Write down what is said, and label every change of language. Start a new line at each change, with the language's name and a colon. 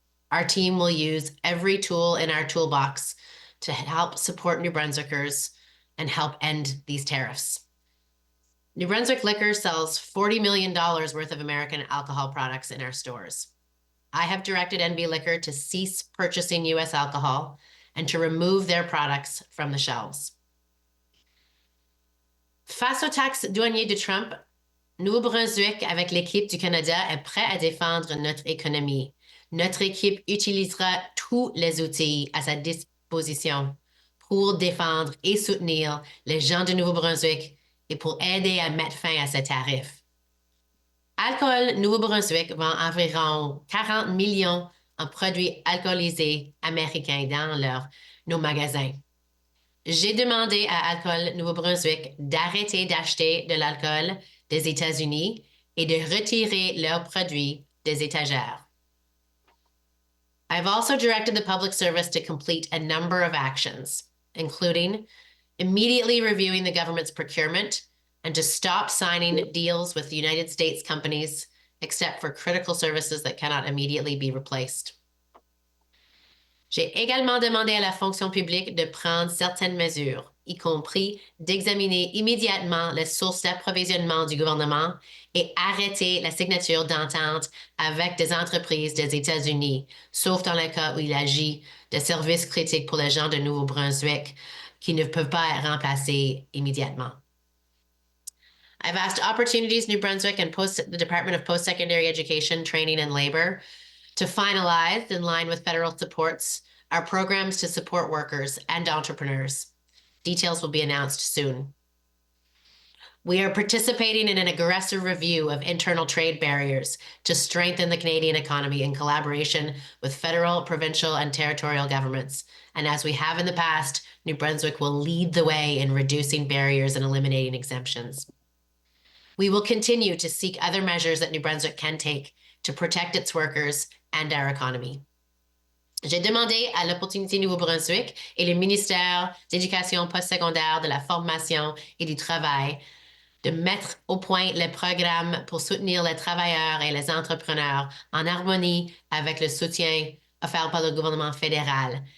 English: Our team will use every tool in our toolbox to help support New Brunswickers and help end these tariffs. New Brunswick Liquor sells $40 million worth of American alcohol products in our stores. I have directed NB Liquor to cease purchasing U.S. alcohol and to remove their products from the shelves.
French: Face aux taxes douanières de Trump, Nouveau-Brunswick, avec l'équipe du Canada, est prêt à défendre notre économie. Notre équipe utilisera tous les outils à sa disposition pour défendre et soutenir les gens de Nouveau-Brunswick et pour aider à mettre fin à ces tarifs. Alcool Nouveau-Brunswick vend environ 40 millions en produits alcoolisés américains dans nos magasins. J'ai demandé à Alcool Nouveau-Brunswick d'arrêter d'acheter de l'alcool des États-Unis et de retirer leurs produits des étagères.
English: I've also directed the Public Service to complete a number of actions, including immediately reviewing the government's procurement and to stop signing deals with United States companies, except for critical services that cannot immediately be replaced.
French: J'ai également demandé à la fonction publique de prendre certaines mesures, y compris d'examiner immédiatement les sources d'approvisionnement du gouvernement et arrêter la signature d'ententes avec des entreprises des États-Unis, sauf dans le cas où il agit de services critiques pour les gens de Nouveau-Brunswick qui ne peuvent pas être remplacés immédiatement.
English: I've asked Opportunities New Brunswick and the Department of Post-Secondary Education, Training and Labor to finalize, in line with federal supports, our programs to support workers and entrepreneurs. Details will be announced soon. We are participating in an aggressive review of internal trade barriers to strengthen the Canadian economy in collaboration with federal, provincial, and territorial governments. And as we have in the past, New Brunswick will lead the way in reducing barriers and eliminating exemptions. We will continue to seek other measures that New Brunswick can take to protect its workers and our economy.
French: J'ai demandé à l'Opportunité Nouveau-Brunswick et le ministère d'Éducation postsecondaire, de la Formation et du Travail de mettre au point les programmes pour soutenir les travailleurs et les entrepreneurs en harmonie avec le soutien offert par le gouvernement fédéral.